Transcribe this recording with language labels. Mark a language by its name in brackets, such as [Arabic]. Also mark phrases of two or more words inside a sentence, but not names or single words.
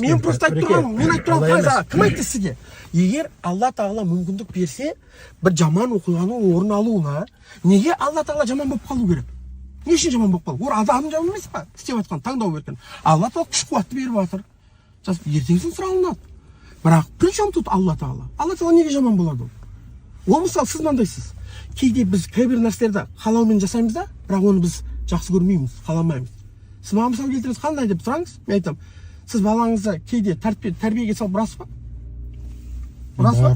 [Kazakh] Мен просто айтып тұрмын, мен айтып тұрмын, кім айтты сізге? Егер Алла Тағала мүмкіндік берсе, бір жаман оқиғаның орын алуына, неге Алла Тағала жаман болып қалу керек? Не үшін жаман болып қалу? Ол адамның жаман емес па? Істеп жатқан таңдау берген. Алла Тағала күш қуатты беріп жатыр. Ертеңгісін сұралынады. Бірақ [Russian] при чем тут [Kazakh] Алла Тағала? Алла Тағала неге жаман болады? Ол мысалы сіз мынандайсыз. Кейде біз кейбір нәрселерді қалаумен жасаймыз да, бірақ оны біз жақсы көрмейміз, қаламаймыз. Сіз маған мысал келтіріңіз, қандай деп сұраңыз, мен айтамын. Сіз балаңызды кейде тәрбиеге салып ұрасыз ба? Ұрасыз ба?